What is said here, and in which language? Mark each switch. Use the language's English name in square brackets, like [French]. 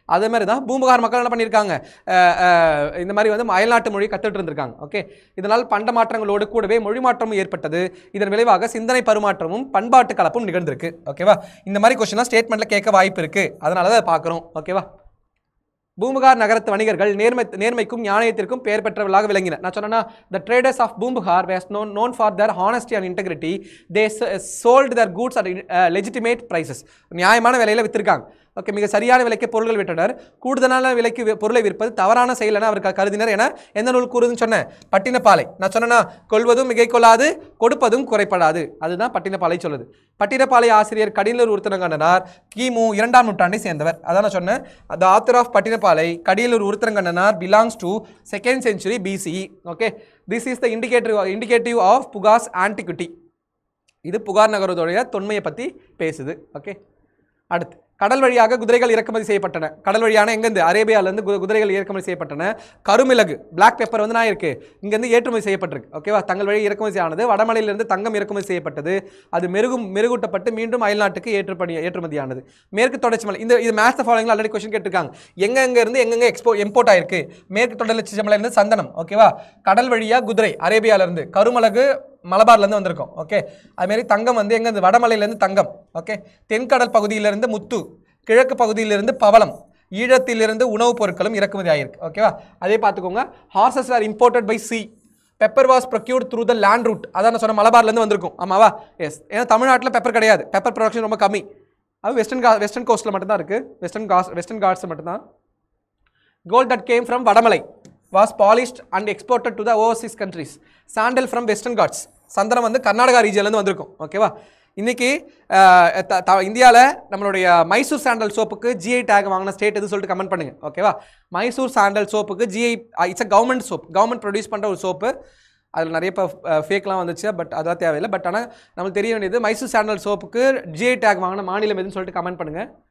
[Tamil] அதே மாதிரி தான் பூம்புகார் மக்கள் என்ன பண்ணியிருக்காங்க? இந்த மாதிரி வந்து அயல்நாட்டு மொழி கற்றுட்டு இருந்திருக்காங்க. ஓகே, இதனால் பண்ட மாற்றங்களோடு கூடவே மொழி மாற்றமும் ஏற்பட்டது. இதன் விளைவாக சிந்தனை பரிமாற்றமும் பண்பாட்டு கலப்பும் நிகழ்ந்திருக்கு. ஓகேவா? இந்த மாதிரி கொஸ்டின் ஸ்டேட்மெண்ட்ல கேட்க வாய்ப்பு இருக்கு. அதனால தான் பார்க்குறோம். ஓகேவா? பூம்புகார் நகரத்து வணிகர்கள் நேர்மைக்கும் நியாயத்திற்கும் பெயர் பெற்றவர்களாக விளங்கினர். நான் சொன்னா, [English] the traders of Bumbugar were known for their honesty and integrity. They sold their goods at legitimate prices. [Tamil] நியாயமான விலையில வித்திருக்காங்க. ஓகே, மிக சரியான விலைக்கு பொருட்கள் விற்றனர். கூடுதலான விலைக்கு பொருளை விற்பது தவறான செயல் என அவர் கருதினர் என எந்த நூல் கூறுதுன்னு சொன்னேன்? பட்டினப்பாலை. நான் சொன்னா, கொள்வதும் மிகை கொள்ளாது, கொடுப்பதும் குறைப்படாது. அதுதான் பட்டினப்பாலை சொல்லுது. பட்டினப்பாலை ஆசிரியர் கடியலூர் உருத்திரங்கண்ணனார் கிமு 2ஆம் நூற்றாண்டை சேர்ந்தவர். அதான் நான் சொன்னேன், [English] the author of Pattinappalai Kadiyalur Uruthirankannanar belongs to 2nd century BCE. Okay, this is the indicative of Pugar's antiquity. [Tamil] இது புகார் நகரத்துடைய தொன்மையை பற்றி பேசுது. ஓகே, அடுத்து கடல் வழியாக குதிரைகள் இறக்குமதி செய்யப்பட்டன. கடல் வழியான எங்கேருந்து? அரேபியாவிலேருந்து குதிரைகள் இறக்குமதி செய்யப்பட்டன. கருமிளகு, பிளாக் பெப்பர் வந்து நான் இருக்கு, இங்கேருந்து ஏற்றுமதி செய்யப்பட்டிருக்கு. ஓகேவா? தங்கள் வழி இறக்குமதி ஆனது. வடமலையிலிருந்து தங்கம் இறக்குமதி செய்யப்பட்டது. அது மெருகூட்டப்பட்டு மீண்டும் அயல்நாட்டுக்கு ஏற்றுமதியானது. மேற்கு தொடர்ச்சி மலை, இது மேட்ச் ஃபாலோயிங்ல ஆல்ரெடி கொஸ்டின் கேட்டிருக்காங்க. எங்கெருந்து எங்கெங்கே எம்போர்ட் ஆயிருக்கு? மேற்கு தொடர்ச்சி மலையிலிருந்து சந்தனம். ஓகேவா? கடல் வழியாக குதிரை அரேபியாவிலேருந்து, கருமிளகு மலபார்லேருந்து வந்திருக்கும். ஓகே, அதுமாரி தங்கம் வந்து எங்கேருந்து? வடமலையிலேருந்து தங்கம். ஓகே, தென்கடல் பகுதியிலிருந்து முத்து, கிழக்கு பகுதியிலிருந்து பவளம், ஈழத்திலிருந்து உணவுப் பொருட்களும் இறக்குமதி ஆகிருக்கு. ஓகேவா? அதே பார்த்துக்கோங்க. [English] Horses are imported by sea. Pepper was procured through the land route. [Tamil] அதான் நான் சொன்ன மலபார்லேருந்து வந்திருக்கும். ஆமாவா? எஸ். ஏன்னா தமிழ்நாட்டில் பெப்பர் கிடையாது, பெப்பர் ப்ரொடக்ஷன் ரொம்ப கம்மி. அது வெஸ்டர்ன் கோஸ்ட்டில் மட்டும்தான் இருக்குது. வெஸ்டர்ன் காட்ஸில் மட்டும்தான். [English] Gold that came from Vadamalai was polished and exported to the overseas countries. Sandal from Western Ghats. [Tamil] சந்தனம் வந்து கர்நாடகா ரீஜன்லேருந்து வந்திருக்கும். ஓகேவா? இன்றைக்கி இந்தியாவில் நம்மளுடைய மைசூர் சாண்டல் சோப்புக்கு ஜிஐ டேக் வாங்கின ஸ்டேட் எது சொல்லிட்டு கமெண்ட் பண்ணுங்கள். ஓகேவா? Mysore sandal சோப்புக்கு GI, [English] it's a government soap, [Tamil] government produce பண்ணுற ஒரு சோப்பு. அதில் நிறைய இப்போ ஃபேக்லாம் வந்துச்சு, பட் அதெல்லாம் தேவையில்லை. பட் ஆனால் நம்மளுக்கு தெரிய வேண்டியது மைசூர் சாண்டல் சோப்புக்கு ஜிஐ டேக் வாங்கின மாநிலம் எதுன்னு சொல்லிட்டு கமெண்ட் பண்ணுங்கள்.